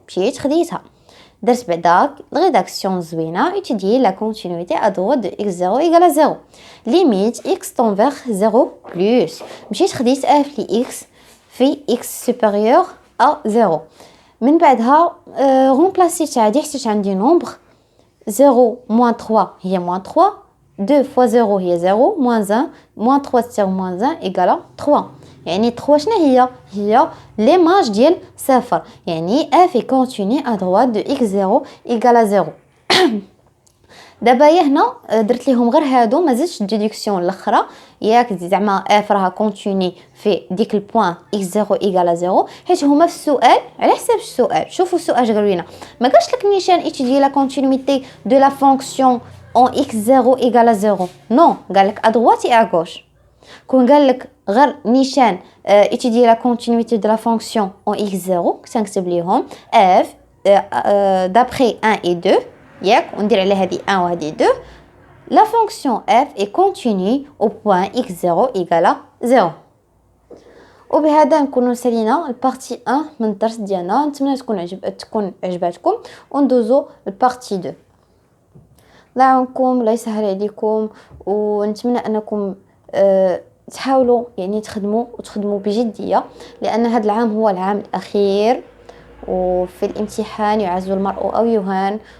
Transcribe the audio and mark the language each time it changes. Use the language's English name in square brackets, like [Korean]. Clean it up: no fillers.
[Arabic] مشيت خديتها درت بعدا الريداكسيون زوينه [French] étudier la continuité à droite de x0 égale à 0 limite x tend vers 0 plus. [Arabic] مشيت خديت f ل x في [French] x supérieur à 0. [Arabic] من بعدها رومبلاسيت عادي حيت عندي نومبر 0 moins 3 هي moins 3، 2 fois 0 هي 0 moins 1 moins 3 تساوي moins 1 égale 3. يعني 3 شنو هي ليماج ديال صفر، [French] يعني f est continu à droite de x0 égale à 0. [Arabic] دابا هنا درت ليهم غير هادو، ما زدتش الديدكسيون الاخرى ياك، زعما اف راها كونتيني في ديك البوين x0 ايكال 0، حيت هما في السؤال على حساب السؤال. شوفوا السؤال اش قالوا لنا، ما قالش لك نيشان [French] étudier la continuité de la fonction en x0 égale 0، [Arabic] نو قال لك [French] à droite et à gauche. [Arabic] كون قال لك غير نيشان [French] étudier la continuité de la fonction en x0 [Arabic] كنكتب ليهم [French] f d'après 1 et 2 [Arabic] ياك، وندير على هذه 1 وهذه 2. [French] la fonction f est continue au point x0 égale 0. [Arabic] وبهذا نكونوا سالينا البارتي 1 من الدرس ديالنا. نتمنى تكون عجباتكم، وندوزو البارتي 2. الله يعاونكم، الله يسهل عليكم، ونتمنى انكم تحاولوا يعني تخدموا بجديه، لان هذا العام هو العام الاخير، وفي الامتحان يعز المرء او يهان.